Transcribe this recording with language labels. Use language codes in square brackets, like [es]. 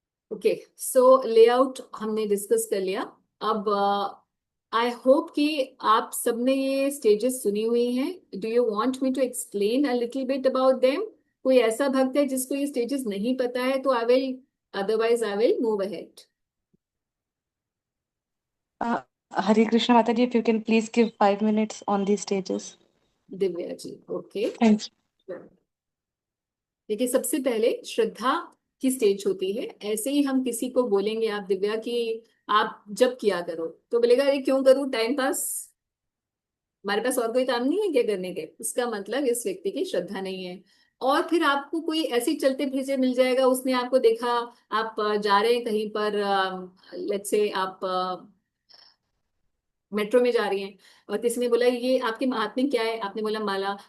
[en] okay, so [hi] layout हमने discuss कर लिया। अब [en] I hope [hi] कि आप सबने ये स्टेजेस सुनी हुई हैं। [en] Do you want me to explain a little bit about them? [hi] कोई ऐसा भक्त है जिसको ये स्टेजेस नहीं पता है तो [en] I will, otherwise I will move ahead. Hare Krishna Mataji, if you can please give 5 minutes on these stages. [hi] Divya ji, okay. [en] Thank you. [hi] देखिए, सबसे पहले श्रद्धा की स्टेज होती है। ऐसे ही हम किसी को बोलेंगे, आप दिव्या की आप जब किया करो, तो बोलेगा अरे क्यों करूं, टाइम पास, हमारे पास और कोई काम नहीं है क्या करने के। इसका मतलब इस व्यक्ति की श्रद्धा नहीं है। और फिर आपको कोई ऐसे चलते फिरते मिल जाएगा, उसने आपको देखा, आप जा रहे हैं कहीं पर, [en] let's say [hi] आप मेट्रो में जा रही हैं, और किसी ने बोला ये आपके महात्म्य क्या है, आपने बोला माला।